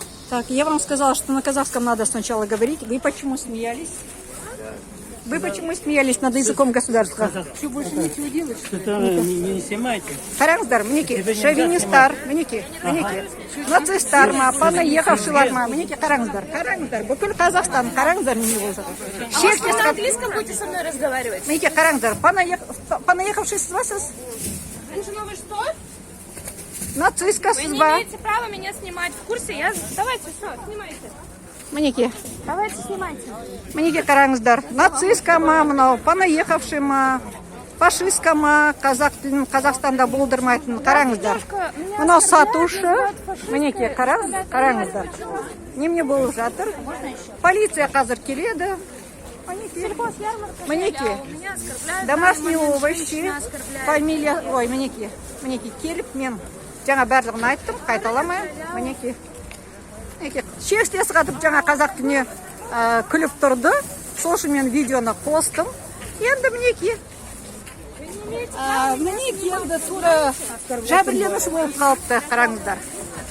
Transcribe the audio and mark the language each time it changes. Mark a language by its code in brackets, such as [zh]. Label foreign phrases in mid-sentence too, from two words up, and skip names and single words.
[ru] Так, я вам сказала, что на казахском надо сначала говорить. Вы почему смеялись? Вы почему смеялись над языком государства? Что больше нечего делать? Что-то не снимайте. [kk] Караңыздар, мінекей, шовинистар, мінекей, нацистар ма, понаехавшилар ма, мінекей, караңыздар, бүкіл Казахстан, караңыздар не болып жатыр. [ru] На английском будете со мной разговаривать? [kk] Мінекей, караңыздар, понаехавший сіз ба сіз? [ru] Ну вы что? Нацистка Вы [kk] сіз не ба? [ru] имеете права меня снимать. В курсе? Давайте, все, снимайте. [kk] Мінекей, [ru] Давайте, снимайте. [kk] мінекей, караңыздар, нацистка ма, мынау, понаехавший ма, фашистка ма, Қазақстанда болдырмайтын, караңыздар. Мынау сатушы, мінекей, караңыздар. Немене болып жатыр? Полиция қазір келеді. Мінекей, [ru] Меня оскорбляют. домашние овощи, фамилия, [kk] ой, мінекей, келіп мен жаңа барлығын айттым, қайталамай, мінекей. Шекстес қатып жаңа қазақ тіліне күліп тұрды, сол үшін мен видеоны қостым. Енді мінекей, енді тура жәбірленуші болып қалыпты, қараңыздар.